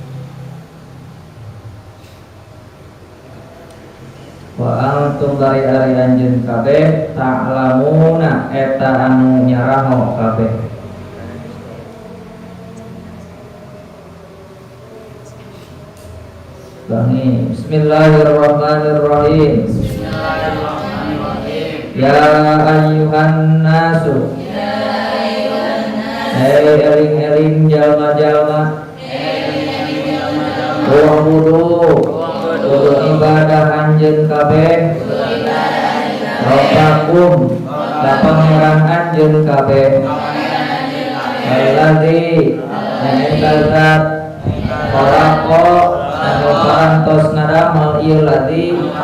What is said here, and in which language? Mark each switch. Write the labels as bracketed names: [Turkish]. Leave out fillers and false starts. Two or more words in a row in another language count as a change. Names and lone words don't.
[Arabic] وأنتم [Sundanese] bari ari anjeun kabeh ta'lamuna eta anu nyaraho kabeh. [Arabic] Bangi Bismillahirrahmanirrahim. يا أيها الناس [Sundanese] eling-eling jalma-jalma kudu ibadah anjeun kabeh Rabbakum ka pangeran anjeun kabeh alladzi eta zat khalaqa anu parantos ngadamel ieu ladzi